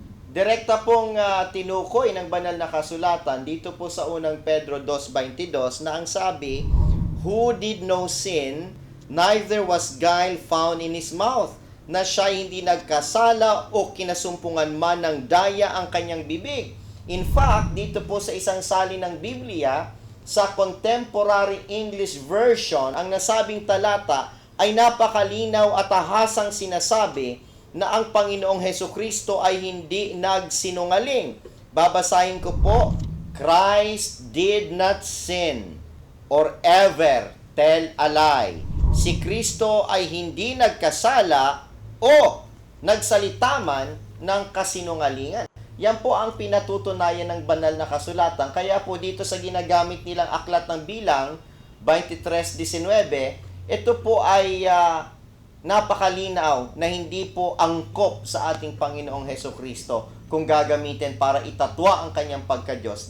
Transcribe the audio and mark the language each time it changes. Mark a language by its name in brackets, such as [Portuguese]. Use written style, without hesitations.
[Filipino] Direkta pong tinukoy ng banal na kasulatan dito po sa unang Pedro 2:22 na ang sabi, [English] who did no sin, neither was guile found in his mouth, [Filipino] na siya hindi nagkasala o kinasumpungan man ng daya ang kanyang bibig. In fact, dito po sa isang salin ng Biblia, sa Contemporary English Version, ang nasabing talata ay napakalinaw at ahasang sinasabi na ang Panginoong Hesukristo ay hindi nagsinungaling. Babasahin ko po, [English] Christ did not sin or ever tell a lie. [Filipino] Si Kristo ay hindi nagkasala o nagsalita man ng kasinungalingan. Yan po ang pinatutunayan ng banal na kasulatan. Kaya po dito sa ginagamit nilang aklat ng bilang 23:19, ito po ay napakalinaw na hindi po angkop sa ating Panginoong Hesukristo kung gagamitin para itatwa ang kanyang pagka-Diyos.